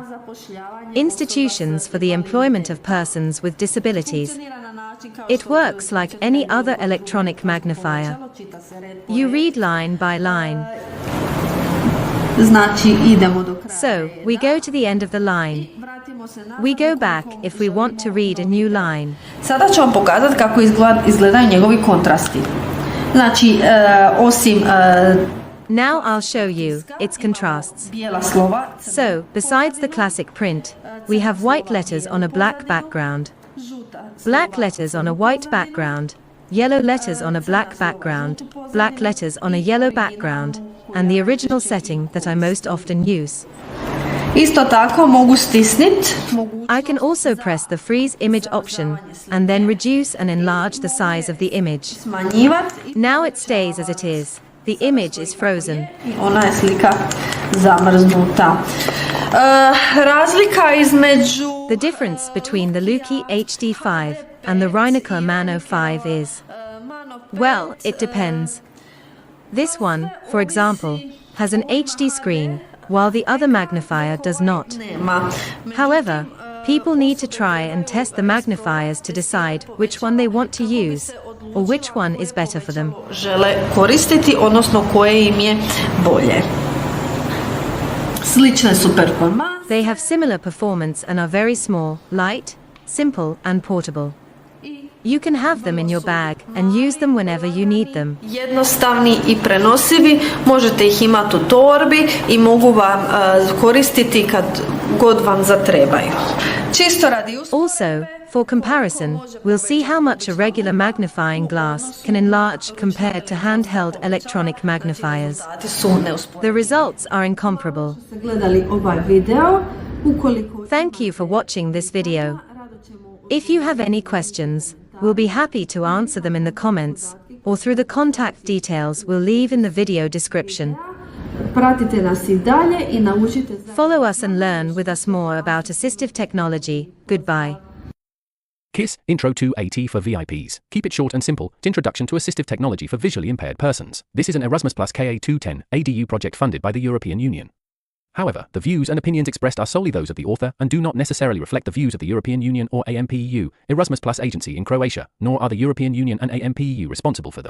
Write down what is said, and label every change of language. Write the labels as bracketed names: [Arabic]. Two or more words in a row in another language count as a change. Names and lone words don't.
[English] Institutions for the employment of persons with disabilities. It works like any other electronic magnifier. You read line by line. So, we go to the end of the line. We go back if we want to read a new line. [Croatian] Sada ću vam pokazati kako izgledaju njegovi kontrasti. Znači, osim [English] Now I'll show you its contrasts. [Croatian] bijela slova, [English] So, besides the classic print, we have white letters on a black background, black letters on a white background, yellow letters on a black background, black letters on a yellow background, and the original setting that I most often use. [Croatian] isto tako mogu stisnit, [English] I can also press the freeze image option, and then reduce and enlarge the size of the image. [Croatian] smanjivat. [English] Now it stays as it is. The image is frozen. [Croatian] Ona je slika zamrznuta. Razlika između [English] The difference between the Luki HD5 and the Reinecker Mano 5 is, well, it depends. This one, for example, has an HD screen, while the other magnifier does not. nema. However, people need to try and test the magnifiers to decide which one they want to use, or which one is better for them. [Croatian] Žele koristiti, odnosno koje im je bolje. Slične su performanse. [English] They have similar performance and are very small, light, simple, and portable. You can have them in your bag and use them whenever you need them. [Croatian] Jednostavni i prenosivi, možete ih imati u torbi i mogu vam koristiti kad god vam zatrebaju. Čisto radi [English] Also, for comparison, we'll see how much a regular magnifying glass can enlarge compared to handheld electronic magnifiers. The results are incomparable. [Croatian] gledali ovaj video. Ukoliko [English] Thank you for watching this video. If you have any questions, we'll be happy to answer them in the comments, or through the contact details we'll leave in the video description. [Croatian] pratite nas i dalje i naučite [English] Follow us and learn with us more about assistive technology. Goodbye. KISS Intro to AT for VIPs. Keep it short and simple. Introduction to Assistive Technology for Visually Impaired Persons. This is an Erasmus Plus KA210 ADU project funded by the European Union. However, the views and opinions expressed are solely those of the author and do not necessarily reflect the views of the European Union or AMPEU, Erasmus Plus agency in Croatia, nor are the European Union and AMPEU responsible for them.